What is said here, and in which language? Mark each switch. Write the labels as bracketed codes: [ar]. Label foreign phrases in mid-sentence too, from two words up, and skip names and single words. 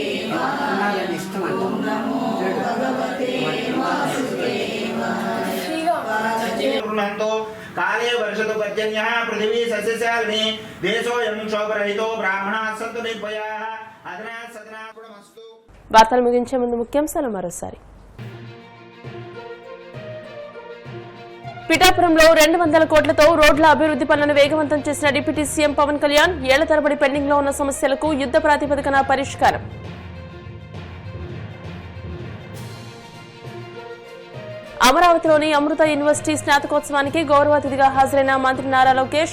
[sa] काले वर्षतु पर्जन्यः पृथिवी सस्यशालिनी देशोऽयं शोभरहितो ब्राह्मणाः सन्तु निर्भयाः अधुना सदनापुरमस्तु। [te] వార్తలు ముగించే ముందు ముఖ్యాంశాలు మరోసారి. పిఠాపురంలో 200 కోట్లతో రోడ్ల అభివృద్ధి పనులను వేగవంతం చేసిన డిప్యూటీ సీఎం పవన్ కళ్యాణ్. ఏళ్ల తరబడి పెండింగ్ లో ఉన్న సమస్యలకు యుద్ధ ప్రాతిపదికన పరిష్కారం. అమరావతిలోని అమృత యూనివర్సిటీ స్నాతకోత్సవానికి గౌరవ అతిథిగా హాజరైన మంత్రి నారా లోకేష్.